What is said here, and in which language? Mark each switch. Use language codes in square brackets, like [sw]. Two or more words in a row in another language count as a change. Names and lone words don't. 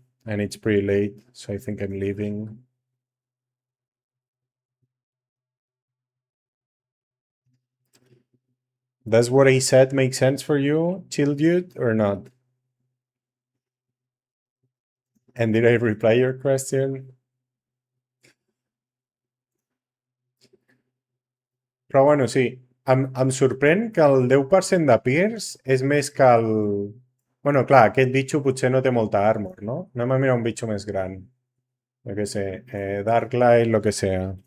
[en] And it's pretty late, so I think I'm leaving. Does what I said make sense for you, chill dude, or not? And did I reply your question? [ca] Però bueno, sí, em sorprèn que el 10% de Pierce és més que el... Bueno, clar, aquest bitxo potser no té molta armor, no? Anem a mirar un bitxo més gran. Jo què sé, Darklight, [es] lo que sea.